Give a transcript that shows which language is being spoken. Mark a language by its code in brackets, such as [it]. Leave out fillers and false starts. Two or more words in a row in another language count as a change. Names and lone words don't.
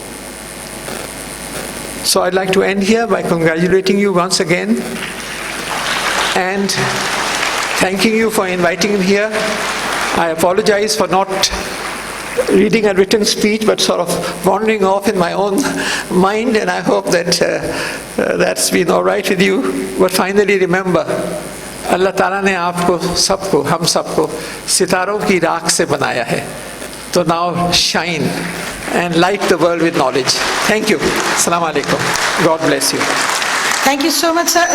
[en] So I'd like to end here by congratulating you once again and thanking you for inviting me here. I apologize for not reading a written speech, but sort of wandering off in my own mind, and I hope that that's been all right with you. But finally remember, [ur] اللہ تعالیٰ نے آپ کو سب کو، ہم سب کو, ستاروں کی راکھ سے بنایا ہے. [en] So now shine and light the world with knowledge. Thank you. [ar] السلام عليكم. [en] God bless you. Thank you so much, sir.